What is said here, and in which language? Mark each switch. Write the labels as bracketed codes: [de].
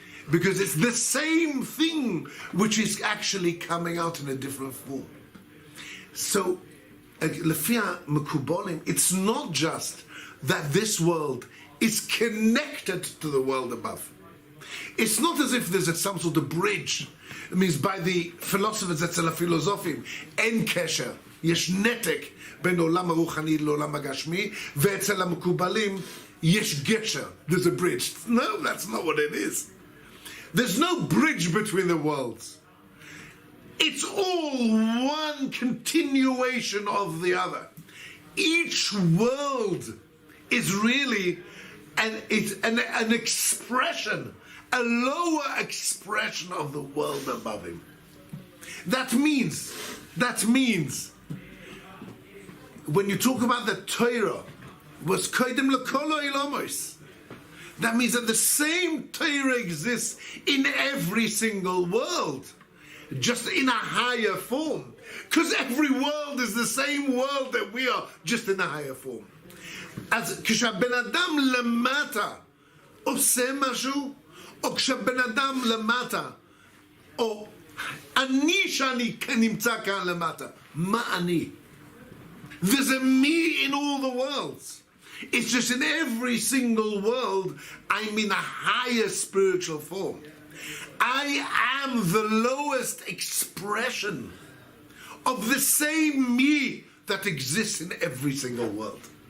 [en] Because it's the same thing which is actually coming out in a different form. So, Lefia Mekubolim, it's not just that this world is connected to the world above. It's not as if there's some sort of bridge. It means by the philosophers [he] אצל הפילוסופים, אין קשר, יש נתק בין עולם הרוחני לעולם הגשמי, ואצל המקובלים יש גשר, [en] there's a bridge. No, that's not what it is. There's no bridge between the worlds. It's all one continuation of the other. Each world is really an expression, a lower expression of the world above him. That means, when you talk about the Torah, was koydem l'kol ha'olamos. That means that the same Torah exists in every single world, just in a higher form. Because every world is the same world that we are, just in a higher form. [he] אז כשהבן אדם למטה עושה משהו, או כשהבן אדם למטה, או אני שאני נמצא כאן למטה, מה אני? [en] There's a me in all the worlds. It's just in every single world, I'm in a higher spiritual form. I am the lowest expression of the same me that exists in every single world.